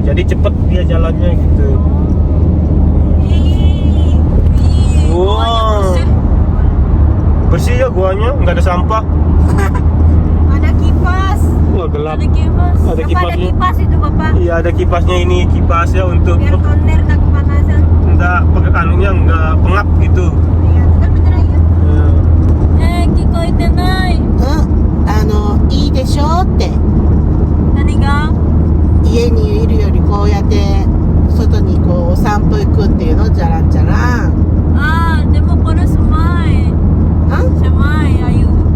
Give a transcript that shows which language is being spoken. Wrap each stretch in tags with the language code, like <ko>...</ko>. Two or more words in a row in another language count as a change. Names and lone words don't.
<id>Jadi cepet dia jalannya gitu. Wow, bersih ya goanya, nggak ada sampah. Ada kipas. Wah gelap. Ada kipas. Ada Bapak, kipasnya. ada kipas itu Bapak. Iya ada kipasnya ini, kipas ya untuk Biar toner tak kepanasan. enggak anunya enggak pengap gitu. Iya, itu kan bener aja. Ya.</id> <ja>聞こえてない。いいでしょって何が？家にいるよりこうやって外にこうお散歩行くっていうのじゃらんじゃらんあー、でもこれsemai。</ja> <id>semai ayu。</id>